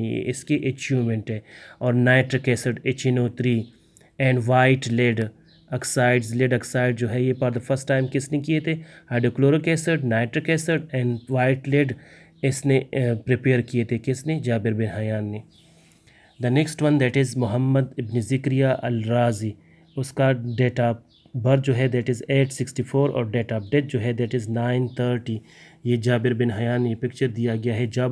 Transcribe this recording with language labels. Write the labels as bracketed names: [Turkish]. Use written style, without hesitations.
[Urdu] یہ اس کی اچیومنٹ ہے. اور nitric acid HNO3 and white lead oxide جو ہے یہ [English] for the first time [Urdu] کس نے کیے تھے؟ Hydrochloric acid, nitric acid and white lead اس نے پریپیئر کیے تھے. کس نے؟ جابر بن حیان نے. [English] The next one that is Muhammad ibn Zakariya al Razi. [Urdu] اس کا ڈیٹ آف برتھ جو ہے [English] that is 864 [Urdu] اور ڈیٹ آف ڈیتھ جو ہے [English] That is 930. [Urdu] یہ جابر بن حیان نے پکچر دیا گیا ہے.